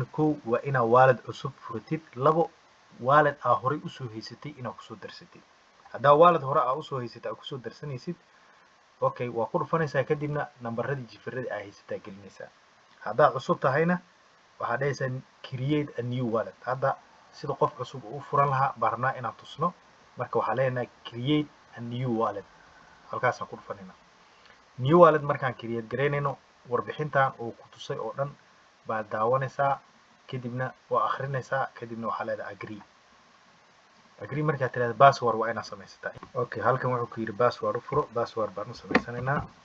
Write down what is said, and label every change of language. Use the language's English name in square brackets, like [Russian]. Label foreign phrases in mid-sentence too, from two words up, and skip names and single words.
[Somali] kow waa inaa wallet cusub furitid. labo wallet aa horey usoo haysatay inaa kusoo darsatid. haddaa wallet hore aa usoo haysatay aa kusoo darsanaysid okay waa ku dhufanaysaa kadibna nambaradii jifiradii aa haysataa gelinaysaa. haddaa cusub tahayna waxaad dhahaysaa [English] create a new wallet. [Somali] hadda sida qof cusub u furan lahaa baan rabnaa inaan tusno marka waxaa leenahay [English] create a new wallet. [Somali] halkaasaan ku dhufanayna [English] new wallet. [Somali] markaan create garaynayno warbixintan uu ku tusay oo dhan baad daawanaysaa kadibna waa akhrinaysaa kadibna waxaa leedahay agree markaad tiraahdo password waa inaad samaysataa. okay halkan wuxuu ku yidhi password u furo. password baan u samaysanaynaa.